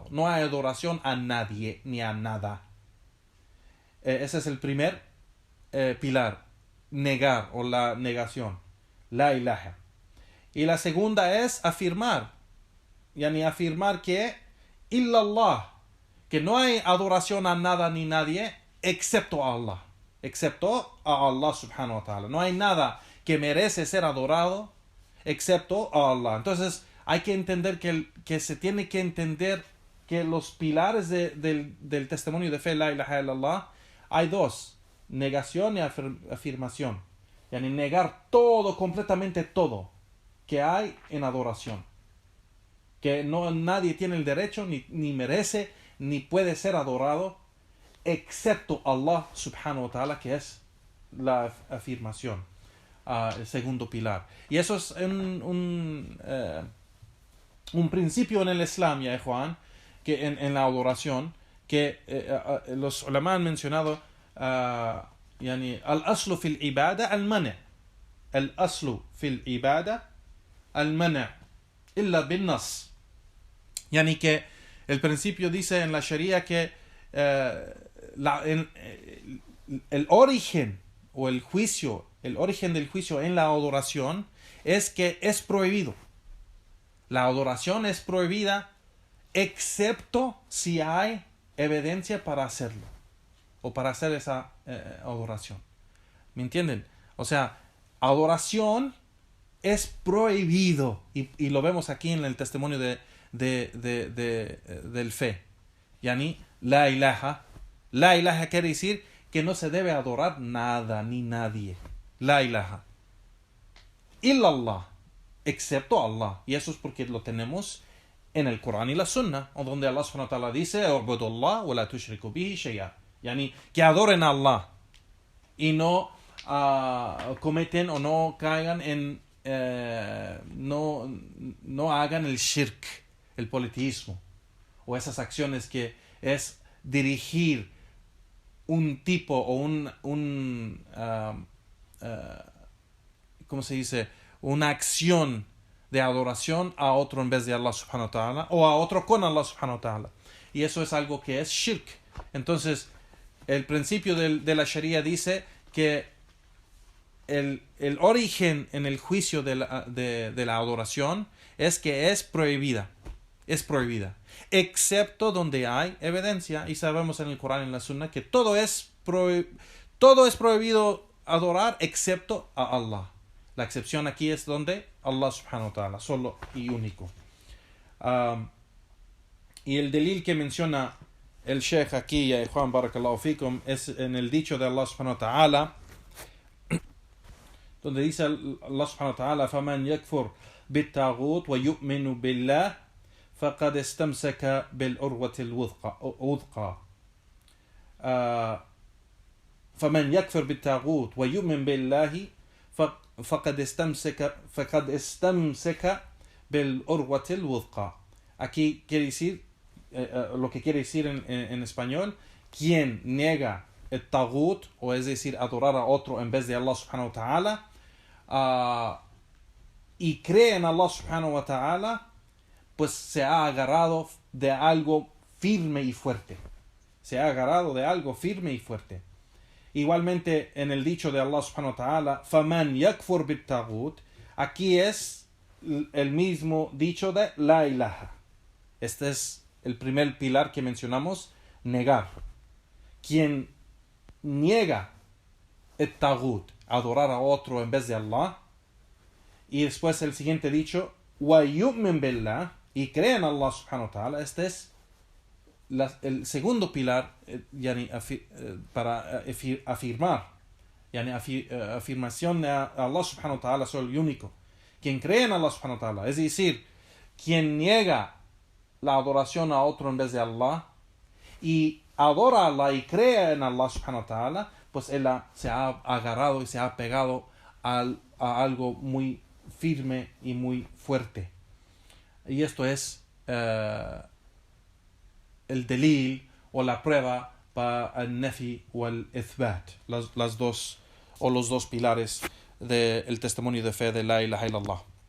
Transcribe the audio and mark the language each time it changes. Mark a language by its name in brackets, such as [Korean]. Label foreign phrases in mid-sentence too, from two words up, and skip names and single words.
[Spanish] No hay adoración a nadie ni a nada. Ese es el primer pilar, negar o la negación, [Arabic] لا إله. [Spanish] Y la segunda es afirmar, yani afirmar que illallah, que no hay adoración a nada ni nadie excepto a Allah, excepto a Allah [Arabic] سبحانه وتعالى. [Spanish] No hay nada que merece ser adorado excepto a Allah. Entonces hay que entender que se tiene que entender que los pilares del testimonio de fe [Arabic] لا إله إلا الله [Spanish] hay dos: negación y afirmación. Yani negar todo, completamente todo que hay en adoración, que nadie tiene el derecho, ni merece, ni puede ser adorado excepto Allah [Arabic] سبحانه وتعالى, [Spanish] que es la afirmación, el segundo pilar. Y eso es un principio en el Islam, ya Juan, que en la adoración, que los ulama han mencionado, [Arabic] يعني الأصل في العبادة المنع، الأصل في العبادة المنع إلا بالنص. [Spanish] Yani que el principio dice en la Sharia que el origen o el juicio el origen del juicio en la adoración es que es prohibido. La adoración es prohibida excepto si hay evidencia para hacerlo o para hacer esa adoración. ¿Me entienden? O sea, adoración es prohibido y lo vemos aquí en el testimonio del fe. [Arabic] يعني، لا إله. لا إله [Spanish] quiere decir que no se debe adorar nada ni nadie. [Arabic] لا إله. إلا الله. [Spanish] Excepto Allah. Y eso es porque lo tenemos en el Corán y la Sunna, donde Allah [Arabic] سبحانه وتعالى [Spanish] dice: [Arabic] "اعبدوا الله ولا تشركوا به شيئا". [Spanish] Yani, que adoren a Allah y no cometen o no caigan en no hagan el shirk, el politeísmo, o esas acciones que es dirigir un tipo o ¿cómo se dice? Una acción de adoración a otro en vez de Allah [Arabic] سبحانه وتعالى, [Spanish] o a otro con Allah [Arabic] سبحانه وتعالى. [Spanish] Y eso es algo que es shirk. Entonces, el principio de la Sharia dice que el origen en el juicio de la adoración es que es prohibida, excepto donde hay evidencia, y sabemos en el Corán y en la Sunna que todo es prohibido adorar excepto a Allah. La excepción aquí es donde Allah [Arabic] سبحانه وتعالى, [Spanish] solo y único. Y el delil que menciona el Sheikh aquí, Juan [Arabic] بارك الله فيكم, [Spanish] es en el dicho de Allah [Arabic] سبحانه وتعالى, [Spanish] donde dice [Arabic] الله سبحانه وتعالى: فَمَنْ يَكْفُرْ بِالطَّاغُوتِ وَيُؤْمِنُ بِاللَّهِ فَقَدْ اسْتَمْسَكَ بِالْعُرْوَةِ الْوُثْقَى. فَمَنْ يَكْفُرْ بِالطَّاغُوتِ وَيُؤْمِنُ بِاللَّهِ فَقَدْ اسْتَمْسَكَ بِالْعُرْوَةِ الْوُثْقَى. [Spanish] Aquí quiere decir, lo que quiere decir en español: quien niega el tagut, o es decir, adorar a otro en vez de Allah [Arabic] سبحانه وتعالى, [Spanish] y cree en Allah [Arabic] سبحانه وتعالى, [Spanish] pues se ha agarrado de algo firme y fuerte. Igualmente en el dicho de Allah [Arabic] سبحانه وتعالى: فَمَنْ يَكْفُرْ بِالطَّاغُوتِ, [Spanish] aquí es el mismo dicho de [Arabic] لا إله. [Spanish] Este es el primer pilar que mencionamos: negar. Quien niega el tagut, adorar a otro en vez de Allah, y después el siguiente dicho: [Arabic] وَيُؤْمِنْ بِاللَّهِ, [Spanish] y cree en Allah [Arabic] سبحانه وتعالى. [Spanish] Este es el segundo pilar, para afirmar, afirmación de Allah [Arabic] سبحانه وتعالى [Spanish] solo y único. Quien cree en Allah [Arabic] سبحانه وتعالى, [Spanish] es decir, quien niega la adoración a otro en vez de Allah y adora a Allah y cree en Allah [Arabic] سبحانه وتعالى, [Spanish] pues él se ha agarrado y se ha pegado a algo muy firme y muy fuerte. Y esto es el delil o la prueba para el nafi o el ithbat, los dos pilares del testimonio de fe de [Arabic] لا إله إلا الله.